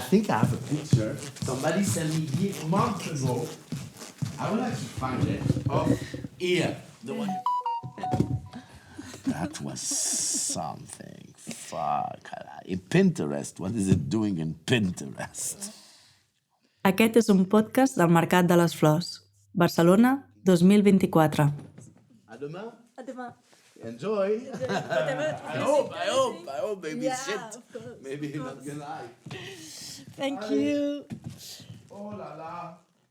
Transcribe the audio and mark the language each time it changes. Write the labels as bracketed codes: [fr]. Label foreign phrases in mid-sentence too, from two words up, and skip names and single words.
[en] I think I have a picture. Somebody sent me here a month ago. I would like to find it. Oh, here. The one. That was something. Fuck. In Pinterest. What is it doing in Pinterest? [ca] Aquest és un podcast del Mercat de les Flors. Barcelona, 2024. A demà. A demà. [en] Enjoy. I hope. Maybe Yeah, shit. of course, Maybe not gonna lie. Thank you. [fr] Oh la la.